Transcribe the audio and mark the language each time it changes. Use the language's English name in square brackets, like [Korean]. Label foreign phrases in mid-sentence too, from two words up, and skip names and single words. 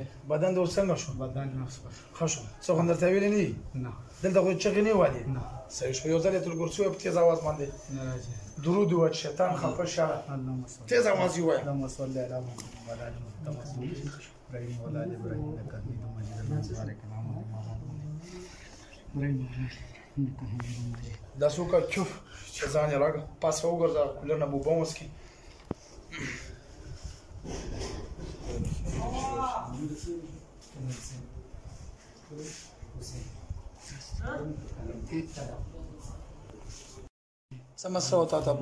[Pashto] بدن دې اوس څنګه شو؟ بدن ښه شو. څه خو درته ویلي نه دي؟ نه. دلته خو چغې نه والي؟ نه. صحیح شو. یو ځل یې الکرسي ووایه په تیز اواز باندې نه راځي. درود ووایه چې شیطان خفه شه. تیز اواز یې ووایه. [Arabic] اللهم صل على محمد وعلى ال محمد ابراهيم وعلى ال ابراهيم انك حميد مجيد اللهم بارك على محمد وعلى ال ابراهيم انك حميد مجيد. [Pashto] دا څوک چوف چې ځان یې راګه پاسه وګرځه کولر نه بوبه وڅکي. څه مسله وته ته